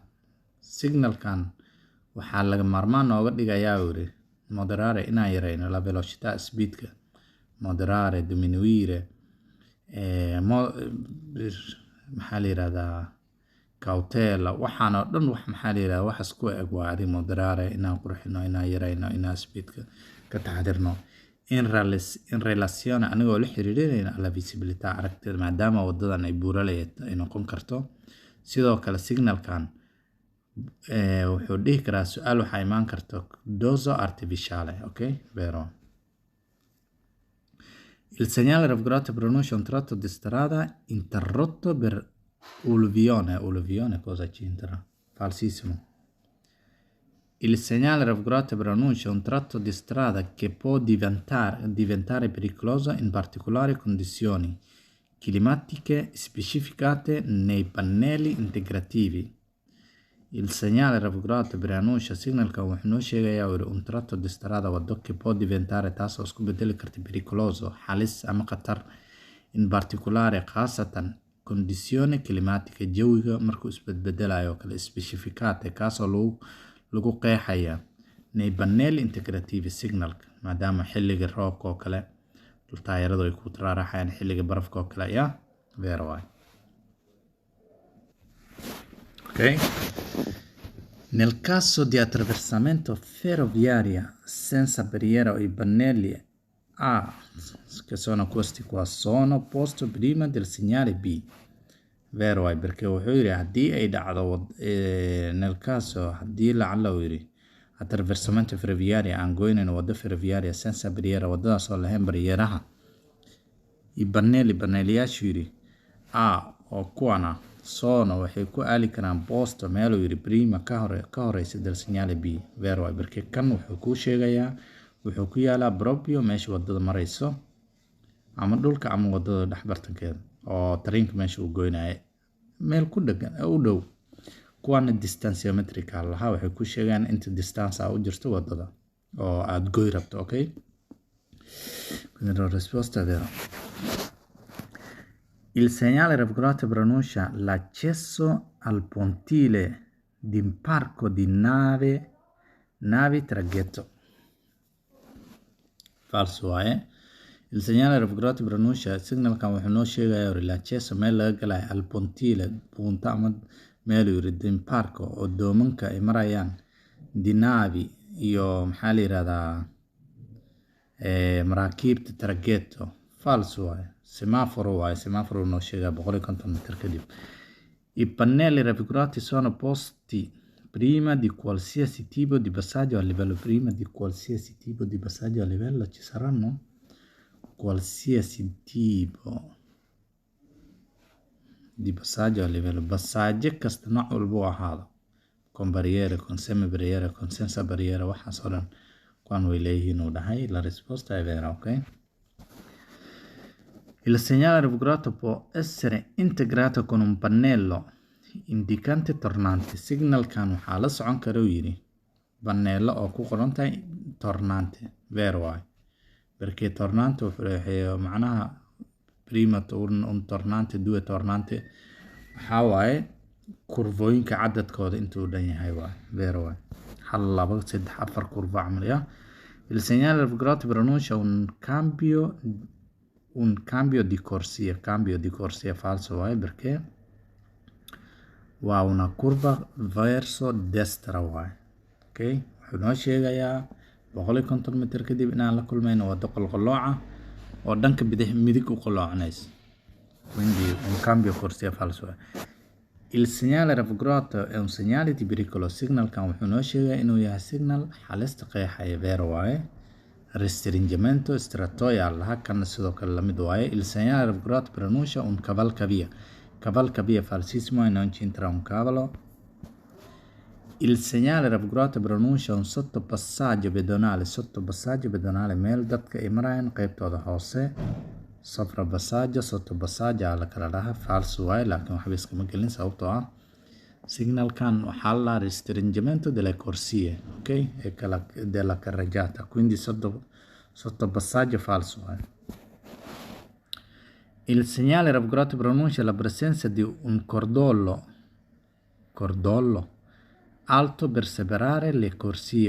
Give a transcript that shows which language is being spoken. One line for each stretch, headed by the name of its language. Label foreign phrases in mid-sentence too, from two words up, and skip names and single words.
Somali: Signalkan waxaa laga maarmaan nooga dhigayaa uu yiri moderare inaan yareyno
Italian: la velocità
Somali: speedka,
Italian: moderare, diminuire,
Somali: maxaa la yiraahdaa cautela, waxaan oo dhan wax maxaa la yiraahdaa wax isku eg waa adi moderare inaan qurxino, inaan yareyno, inaan speedka ka taxadirno.
Italian: In relazione
Somali: anigoo la xiriirinayna
Italian: alla visibilità
Somali: aragtida maadaama wadadan ay buuraley ay noqon karto. Sidoo kale signalkan wuxuu dhihi karaa su-aal waxaa imaan karto
Italian: dozo artificiale,
Somali: okay?
Italian: Vero. Il segnale raffigurato pronuncia un tratto di strada interrotto per alluvione, cosa c'entra? Falsissimo. Il segnale raffigurato pronuncia un tratto di strada che può diventare pericoloso in particolari condizioni climatiche specificate nei pannelli integrativi. Il segnale raffigurato preannuncia
Somali: signalka wuxuu noo sheegayaa
Italian: un tratto di strada
Somali: wado
Italian: che può diventare
Somali: taasoo isku bedeli karta pericoloso, halis ama khatar,
Italian: in particolare
Somali: khaasatan
Italian: condizioni climatiche,
Somali: jawiga markuu isbedbedelayo kale specificate kaasoo lagu qeexaya
Italian: nei pannelli integrativi
Somali: signalka maadaama xilliga roobka oo kale taayiradu ay ku taraaraxayaan, xilliga barafka oo kale ayaa vero waaye. ok?
Italian: Nel caso di attraversamento ferroviario senza barriera o i pannelli A, che sono questi qua, sono posti prima del segnale B. Vero è, perché
Somali: wuxuu yiri haddii ay dhacdo
Italian: nel caso
Somali: haddii lacala uu yiri
Italian: attraversamento ferroviario
Somali: aan goynayn wado
Italian: ferroviaria senza barriera
Somali: wadadaas oo lahayn barrieraha i baneelayaashu yiri A oo kuwana sono waxay ku aali karaan posto meeluu yiri prima ka horeysa
Italian: del segnale B. Vero è, perché
Somali: kan wuxuu kuu sheegayaa wuxuu ku yaalaa proprio meesha wadada marayso ama dhulka ama wadada dhexbartankeeda oo tareenka meesha uu goynaayo meel ku dhagan u dhow. Kuwana distanciometrica lahaa waxay ku sheegaan inta distance u jirto wadada oo aad goy rabto, okay?
Italian: Quindi la risposta è vera. Il segnale raffigurato pronuncia l'accesso al pontile d'imbarco di navi traghetto. Falso è. Il segnale raffigurato pronuncia
Somali: signalkan wuxuu noo sheegayaa l'accesso meel laga galayo
Italian: al pontile punta
Somali: ama meel yiri d'imbarco oo doomanka ay marayaan
Italian: di navi
Somali: iyo maxaa la yiraahdaa maraakiibta traghetto.
Italian: Falso è.
Somali: Semaforo noo sheegaa 150 metri kadib.
Italian: I pannelli raffigurati sono posti prima di qualsiasi tipo di passaggio a livello. Prima di qualsiasi tipo di passaggio a livello ci saranno qualsiasi tipo di passaggio a livello.
Somali: Passaggio kasta nooc walba ahaado,
Italian: con barriere, con semi barriere, con senza barriere,
Somali: waxaas oo dhan kuwan way leeyihiin uu dhahay.
Italian: La risposta è vera, ok? Il segnale raffigurato può essere integrato con un pannello indicante tornante.
Somali: Signalkan waxaa la socon kara uu yiri pannello oo ku qoran tahay tornante.
Italian: Vero è, perché tornante
Somali: wuxuu macnaha
Italian: prima un tornante, due tornante
Somali: waxaa waaye kurvooyinka cadadkooda intuu dhan yahay waay.
Italian: Vero è.
Somali: 1, 2, 3, 4 curva camal ya.
Italian: Il segnale raffigurato pronuncia un cambio di corsia. Cambio di corsia falso è, perché waa una curva verso destra waay. Okay?
Somali: Wuxuu noo sheegayaa 150 metr kadib inaan la kulmayno wado qolqolooca oo dhanka midig u qoloocanaysa.
Italian: Quindi un cambio corsia falso è. Il segnale raffigurato è un segnale di pericolo.
Somali: Signalkan wuxuu noo sheegayaa inuu yahay signal halista qeexaya. Vero waaye.
Italian: Restringimento estratoria
Somali: laha kan sidoo kale la mid waaye.
Italian: Il segnale raffigurato pronuncia un cavalcavia. Cavalcavia falsissimo e non c'entra un cavolo. Il segnale raffigurato pronuncia un sottopassaggio pedonale. Sottopassaggio pedonale
Somali: meel dadka ay marayaan qaybtooda hoose.
Italian: Sovrapassaggio, sottopassaggio
Somali: la kala dhaha. Falso waaye, laakiin waxba iskama gelin sababtoo ah signalkan waxaa la
Italian: restringimento delle corsie,
Somali: ok?
Italian: E della carreggiata. Quindi sottopassaggio falso waaye. Il segnale raffigurato pronuncia la presenza di un cordolo alto per separare le corsie.